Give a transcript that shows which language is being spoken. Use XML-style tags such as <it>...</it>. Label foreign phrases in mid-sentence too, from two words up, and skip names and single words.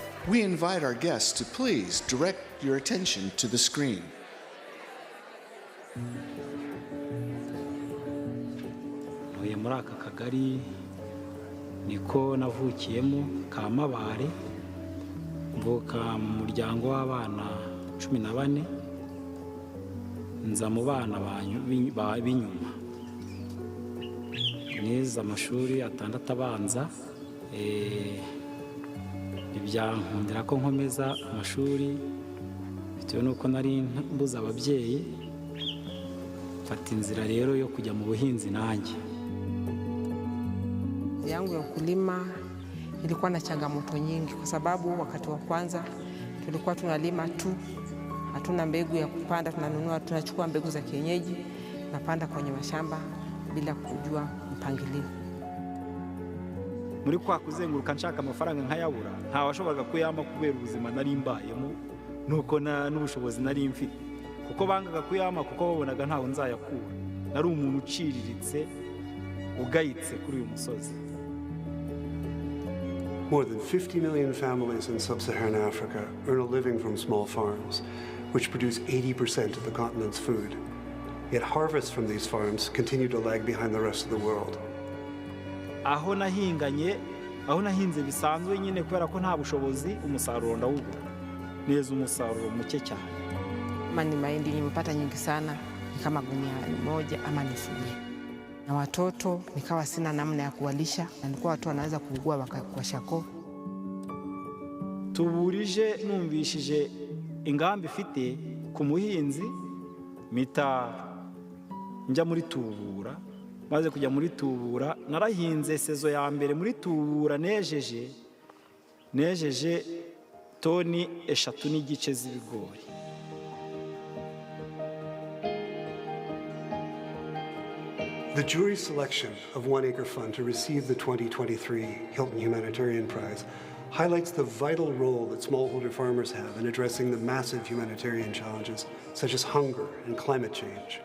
<en>we invite our guests to please direct your attention to the screen.</en> <rw>Ntuye muri aka kagari niko navukiyemo ka Mabare, mvuka mu muryango w'abana 14, nza mu bana b'inyuma. Nize amashuri atandatu abanza, ibyankundira ko nkomeza amashuri bitewe nuko nari mbuza ababyeyi, mfata inzira rero yo kujya mu buhinzi nanjye.</rw> <sw>Yangu ya ukulima ilikuwa na changamoto nyingi kwa sababu wakati wa kwanza tulikuwa tunalima tu, hatuna mbegu ya kupanda, tunachukua mbegu za kienyeji napanda kwenye mashamba bila kujua mpangilio.</sw> <rw>Muri kwa kuzenguruka nshaka amafaranga nkayabura, nta washoboraga kuyama kubera ubuzima nari mbayemo nuko n'ubushobozi nari mfite, kuko bangaga kuyama kuko babonaga ntaho nzayakura. Nari umuntu uciriritse ugayitse kuri uyu musozi.</rw> <en>More than 50 million families in sub-Saharan Africa earn a living from small farms, which produce 80% of the continent's food. Yet harvests from these farms continue to lag behind the rest of the world.</en> <rw>Aho nahinze bisanzwe nyine kubera ko nta bushobozi, umusaruro ndawubura neza, umusaruro muke cyane.</rw> <sw>Mani mahindi nimepata nyingi sana, ni kama gunia moja ama nusu. Na watoto nikawa sina namna ya kuwalisha, na nilikuwa watu wanaweza kuugua kwa shako.</sw> <rw>Tuburije numvishije ingamba ifite ku muhinzi, mita njya muri Tubura. Maze kujya muri Tubura narahinze sezo ya mbere muri Tubura, nejeje toni 3 n'igice z'ibigori.</rw> <en>The jury selection of One Acre Fund to receive the 2023 Hilton Humanitarian Prize highlights the vital role that smallholder farmers have in addressing the massive humanitarian challenges such as hunger and climate change.</en>